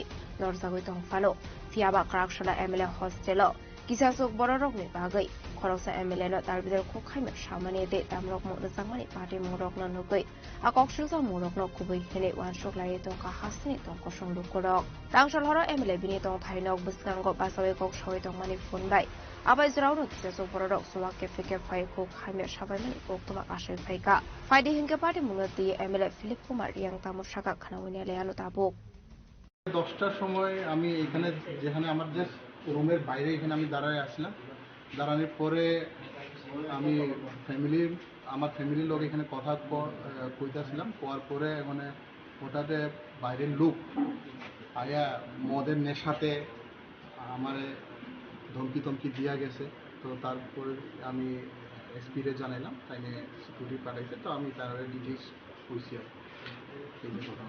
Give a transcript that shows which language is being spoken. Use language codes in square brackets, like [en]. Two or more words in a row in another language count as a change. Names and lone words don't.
[trp] lor jagoi tong falo fiaba krakshala emela hostel kisasok bororok ni bagai khoroksa emela no dalbidar ko khaime samane de tamrok mo no sangmani party morok no nugoi akok shulsa morok no kubai hene wan shok lai tong ka hasni tong ko song lukorok tangshal horo emela bini tong thainok busnang go basawe kok shoi tong mani phone bai abai zrau no kisasok bororok suwa ke fike phai ko khaime sabai mani ko tuma asai phai ka faidi hinke party munati emela philip kumar yang tamur shaka khanawine leano tabuk [bn] 10টার সময় আমি এখানে যেখানে আমার যে রুমের বাইরে এখানে আমি দাঁড়ায় আসলাম দাঁড়ানোর পরে আমি আমার ফ্যামিলির লোক এখানে কথা কইতাছিলাম কোয়ার পরে মানে হঠাৎ বাইরের লোক আয়া মদের নেশাতে আমারে ধমকি দিয়া গেছে তো তারপরে আমি এসপিরে জানাইলাম তাই নিয়ে সিকিউরিটি পাঠাইছে তো আমি তার ডিটেইলস কইছি এই যে ঘটনা